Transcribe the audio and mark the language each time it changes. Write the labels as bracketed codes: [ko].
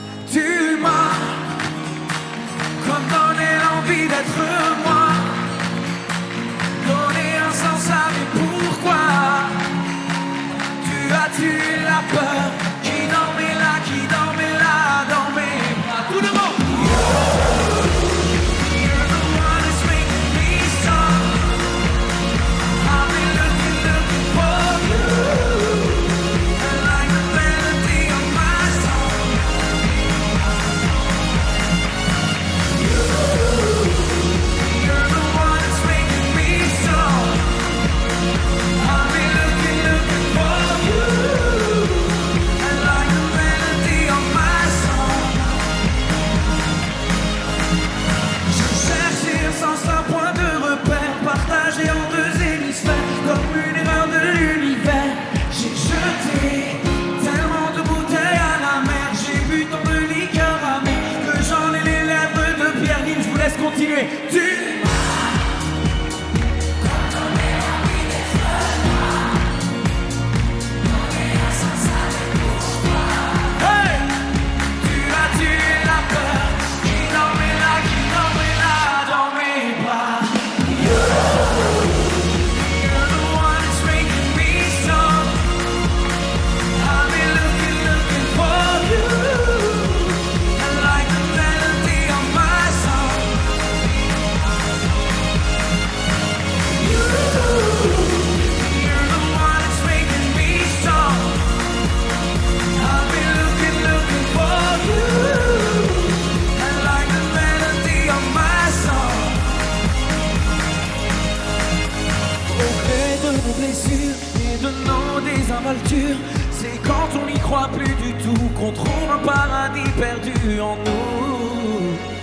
[fr] Tu m'as comme donné l'envie d'être moi, donné un sens à mes pourquoi. Tu as tué la peur qui dormait là, dans mes bras. Tout le monde. [en] You're the one who's making me strong. I've been looking for you, and like the melody of my song. You're the one who's making me strong. I've been looking for you, and like the melody of my song. [fr] Je cherchais un sens, un point de repère, partagé en 2 hémisphères, comme une erreur de l'univers. J'ai jeté tellement de bouteilles à la mer, j'ai bu tant de liqueur amère que j'en ai les lèvres de pierre. Je vous laisse continuer. Hey! Tu as tué la peur qui dormait là, dans mes bras. [en] You're the one who's making me strong. I've been looking for you, and like the melody of my song. You're the one who's making me strong. I've been looking for you, and like the melody of my song. [fr] Au gré de nos blessures et de nos désinvoltures, c'est quand on n'y croit plus du tout qu'on trouve un paradis perdu en nous.